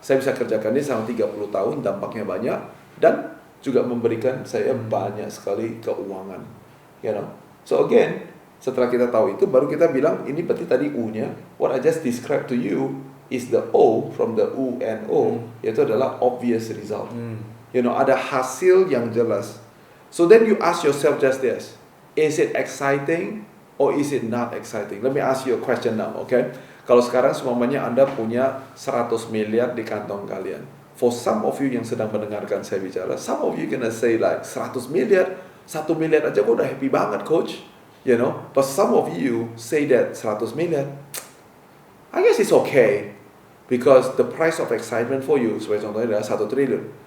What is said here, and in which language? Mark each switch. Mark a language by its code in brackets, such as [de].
[id] saya bisa kerjakan ini selama 30 tahun, dampaknya banyak, dan juga memberikan saya banyak sekali keuangan. [en] You know? So again, [id] setelah kita tahu itu, baru kita bilang, ini berarti tadi U-nya, [en] what I just described to you is the O from the U and O, [id] yaitu adalah [en] obvious result. You know, [id] ada hasil yang jelas. [en] So then you ask yourself just this, is it exciting or is it not exciting? Let me ask you a question now, okay? [id] Kalau sekarang semuanya Anda punya 100 miliar di kantong kalian. [en] For some of you [id] yang sedang mendengarkan saya bicara, [en] some of you gonna say like 100 miliar, [id] 1 miliar aja gue udah happy banget coach. [en] You know, but some of you say that 100 miliar, I guess it's okay. Because the price of excitement for you, [id] sebagai contohnya adalah 1 triliun.